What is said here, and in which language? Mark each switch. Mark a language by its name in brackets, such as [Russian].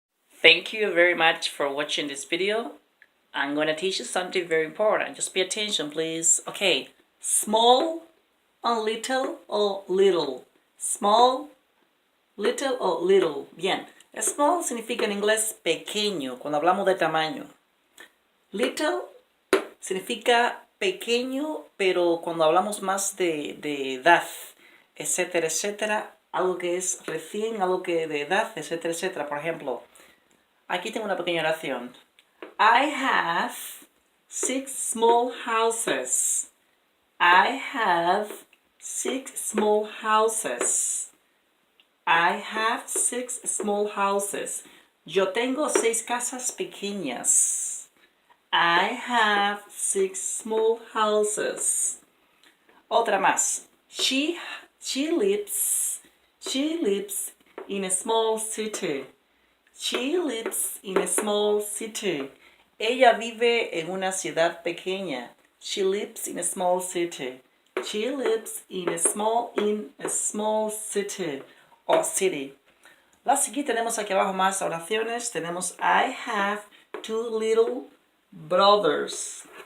[English] Thank you very much for watching this video. I'm going to teach you something very important. Just pay attention, please. Okay, small and little o little. Small, little o little. [Spanish] Bien. Small significa en inglés pequeño, cuando hablamos de tamaño. Little significa pequeño, pero cuando hablamos más de edad, etcétera, etcétera. Algo que es recién, algo que de edad, etcétera, etcétera. Por ejemplo, aquí tengo una pequeña oración. [English] I have 6 small houses. I have 6 small houses. I have 6 small houses. [Spanish] Yo tengo 6 casas pequeñas. [English] I have 6 small houses. [Spanish] Otra más. [English] She lives in a small city. She lives in a small city. [Spanish] Ella vive en una ciudad pequeña. [English] She lives in a small city. She lives in a small city or city. [Spanish] Aquí tenemos aquí abajo más oraciones. Tenemos [English] I have 2 little brothers.